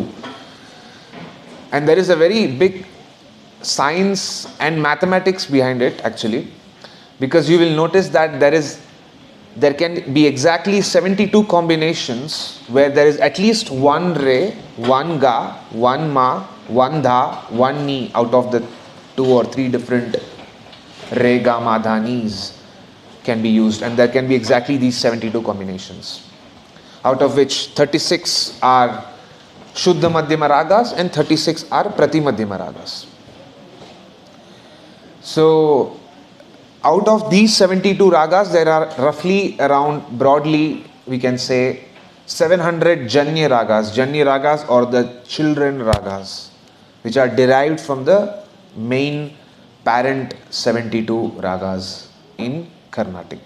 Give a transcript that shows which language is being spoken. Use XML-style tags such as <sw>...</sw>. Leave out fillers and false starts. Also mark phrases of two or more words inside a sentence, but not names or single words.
<en>And there is a very big science and mathematics behind it actually, because you will notice that there can be exactly 72 combinations where there is at least one re, one ga, one ma, one dha, one ni out of the 2 or 3 different re, ga, ma, dha, nis can be used, and there can be exactly these 72 combinations, out of which 36 are Shuddha Madhyama ragas and 36 are Prati Madhyama ragas. So out of these 72 ragas, there are roughly around, broadly we can say, 700 Janya ragas or the children ragas, which are derived from the main parent 72 ragas in Carnatic.</en>